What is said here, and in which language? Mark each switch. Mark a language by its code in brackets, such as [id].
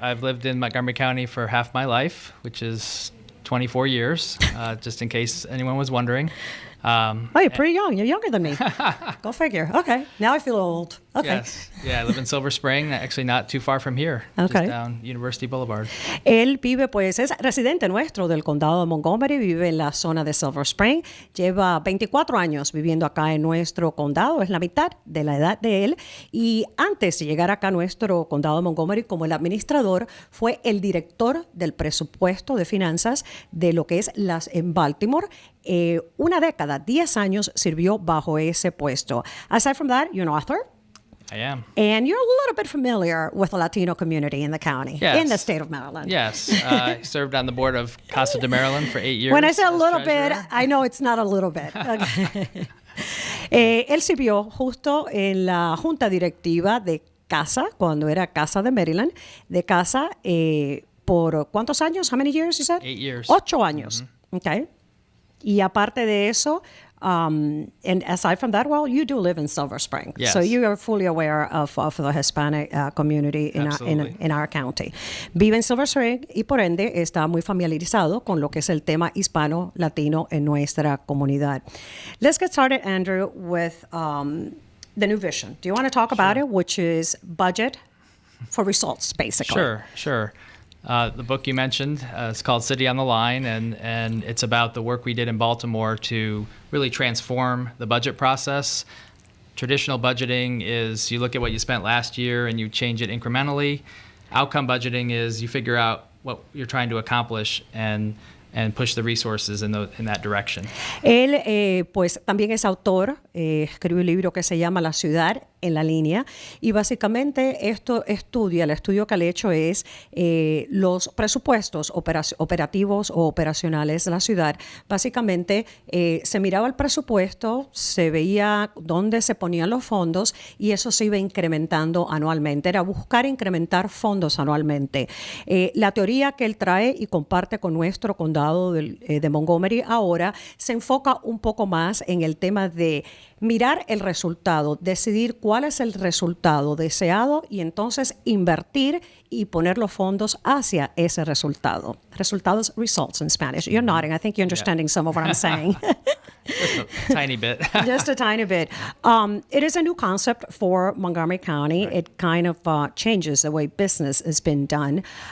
[en] I've lived in Montgomery County for half my life, which is 24 years, just in case anyone was wondering. You're pretty young. You're younger than me. Go figure. Okay. Now I feel old. Okay. Yes. Yeah, I live in Silver Spring, actually not too far from here, Okay. just down University Boulevard. [es] Él vive, pues, es residente nuestro del condado de Montgomery, vive en la zona de Silver Spring, lleva 24 años viviendo acá en nuestro condado, es la mitad de la edad de él, y antes de llegar acá a nuestro condado de Montgomery como el administrador, fue el director del presupuesto de finanzas de lo que es en Baltimore. Una década, 10 años sirvió bajo ese puesto. [en] Aside from that, you're an author. I am. And you're a little bit familiar with the Latino community in the county, Yes. in the state of Maryland. Yes. I served on the board of Casa de Maryland for 8 years. When I say a as little bit, treasurer. I know it's not a little bit. Okay. [es] Él sirvió justo en la junta directiva de Casa, cuando era Casa de Maryland, de Casa por ¿cuántos años? [en] How many years you said? 8 years. [es] 8 años. Okay. Y aparte de eso, [en] And aside from that, well, you do live in Silver Spring. Yes. So you are fully aware of the Hispanic community in our county. [es] Vive en Silver Spring y por ende está muy familiarizado con lo que es el tema hispano latino en nuestra comunidad. [en] Let's get started, Andrew, with the new vision. Do you want to talk about it, which is budget for results, basically? Sure. The book you mentioned is called City on the Line, and it's about the work we did in Baltimore to really transform the budget process. Traditional budgeting is you look at what you spent last year and you change it incrementally. Outcome budgeting is you figure out what you're trying to accomplish and push the resources in that direction. [es] Él, pues, también es autor, escribió un libro que se llama La ciudad en la línea, y básicamente el estudio que le he hecho es los presupuestos operativos o operacionales de la ciudad. Básicamente se miraba el presupuesto, se veía dónde se ponían los fondos y eso se iba incrementando anualmente. Era buscar incrementar fondos anualmente. La teoría que él trae y comparte con nuestro condado de Montgomery ahora se enfoca un poco más en el tema de mirar el resultado, decidir cuál es el resultado deseado y entonces invertir y poner los fondos hacia ese resultado. [en] Resultados, results in Spanish. You're nodding. I think you're understanding some of what I'm saying. Just a tiny bit. Just a tiny bit. It is a new concept for Montgomery County. Right. It kind of changes the way business has been done.